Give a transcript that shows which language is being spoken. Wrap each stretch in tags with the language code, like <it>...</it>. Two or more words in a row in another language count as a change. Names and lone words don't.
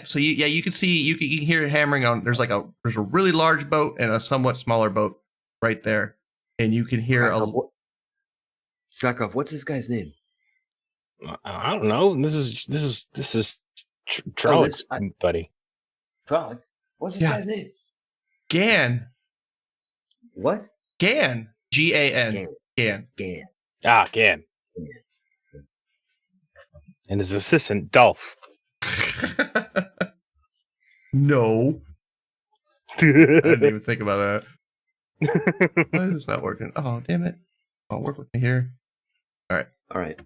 <en>So you can see you can hear hammering on. There's a really large boat and a somewhat smaller boat right there, and you can hear Krak'ov, what's this guy's name? I don't know. This is Trollocs, buddy. Trolloc? What's this guy's name? Gan. What? Gan. Gan. Gan. Gan. Ah, Gan. And his assistant, Dolph. No. I didn't even think about that. Why is this not working? Oh, damn it. Oh, work with me here. All right.</en>